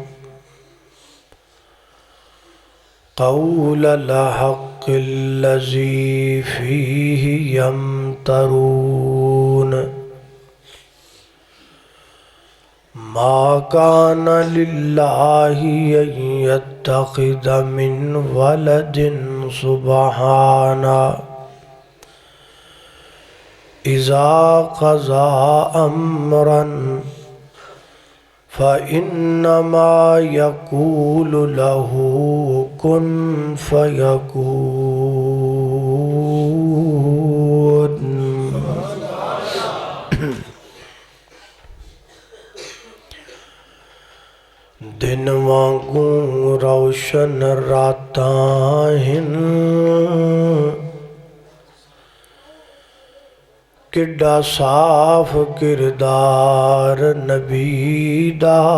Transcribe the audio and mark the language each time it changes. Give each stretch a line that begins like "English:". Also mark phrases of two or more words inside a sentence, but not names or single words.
Arabic: قول الحق الذی فیہ یمترون ما کان للہ ان یتخذ من ولد سبحانہ اذا قضى امرا فإنما يقول له كن فيكون
Punjabi: دن وانگوں روشن راتاں ہن کڈا صاف کردار نبی دا